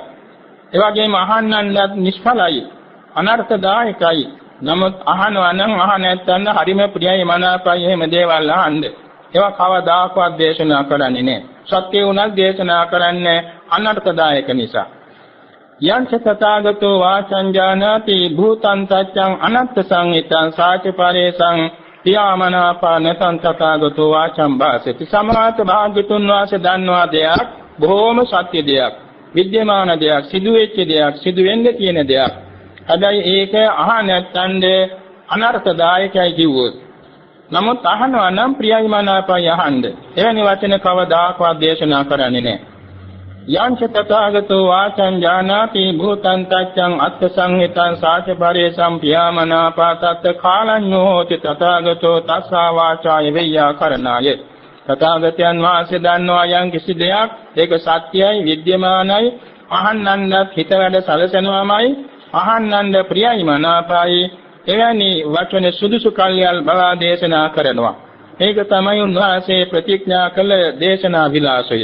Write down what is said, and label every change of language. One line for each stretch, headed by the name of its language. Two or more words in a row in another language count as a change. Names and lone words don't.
Sinhala: ඒ වගේම අහන්නත් නිෂ්ඵලයි, අනර්ථදායකයි. නමුත් අහනවා නම් නැත්නම් හරිම ප්‍රියයි මනාපයි එහෙම දේවල් අහන්න. ඒවා කවදාකවත් දේශනා කරන්නේ නැහැ. සත්‍ය උනත් දේශනා කරන්නේ අනර්ථදායක නිසා.
Pali: යංච තථාගතෝ වාචං ජානාති භූතං සත්‍යං අනත්ථ සංහිතං සාචපරේසං පියාමනාපානතං තථාගතෝ වාචං භාසති.
Sinhala: සමාත භාග්‍යතුන් වහන්සේ දන්නවා දෙයක්, බොහෝම සත්‍ය දෙයක්, විද්‍යමාන දෙයක්, සිදුවෙච්ච දෙයක්, සිදුවෙන්න තියෙන දෙයක්. හැබැයි ඒක නැත්තඳ අනර්ථදායකයි කිව්වොත්. නමුත් අහනවා නම් ප්‍රියයි මනාපයි අහන්න. එවැනි වචන කවදාකවත් දේශනා කරන්නේ නැහැ.
Pali: යංච තථාගතෝ වාචං ජානාති භූතං තච්ඡං අත්ථ සංහිතං සාච පරේසම් පියාමනාපාතත් කාලඤ්ඤෝ හෝති තථාගතෝ තස්සා වාචාය වේයාකරණාය.
Sinhala: තථාගතයන් වහන්සේ දන්නවා යම් කිසි දෙයක් ඒක සත්‍යයි, විද්‍යමානයි, අහන්නන්වත් හිත වැඩ සැලසෙනවාමයි, අහන්නන්ද ප්‍රියයි මනාපයි. එවැනි වචන සුදුසු කල්යල් බලා දේශනා කරනවා. ඒක තමයි උන්වහන්සේ ප්‍රතිඥා කළ දේශනා විලාසය.